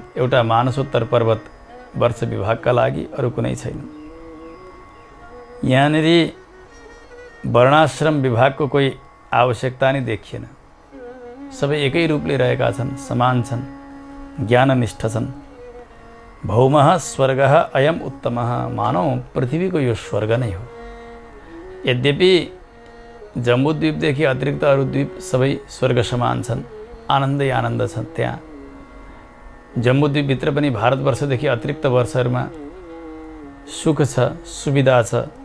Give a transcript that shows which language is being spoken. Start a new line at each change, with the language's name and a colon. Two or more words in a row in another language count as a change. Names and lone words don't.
Nepali: एउटा मानसोत्तर पर्वत वर्ष विभागका लागि अरू कुनै छैन। यहाँनिर वर्णाश्रम विभागको कोही आवश्यकता नै देखिएन। सबै एकै रूपले रहेका छन्, समान छन्, ज्ञाननिष्ठ छन्।
Sanskrit: भौमः स्वर्गः अयम उत्तमः।
Nepali: मानौ पृथ्वीको यो स्वर्ग नै हो। यद्यपि जम्बूद्वीपदेखि अतिरिक्त अरू द्वीप सबै स्वर्ग समान छन्, आनन्दै आनन्द छन्। त्यहाँ जम्बूद्वीपभित्र पनि भारतवर्षदेखि अतिरिक्त वर्षहरूमा सुख छ, सुविधा छ।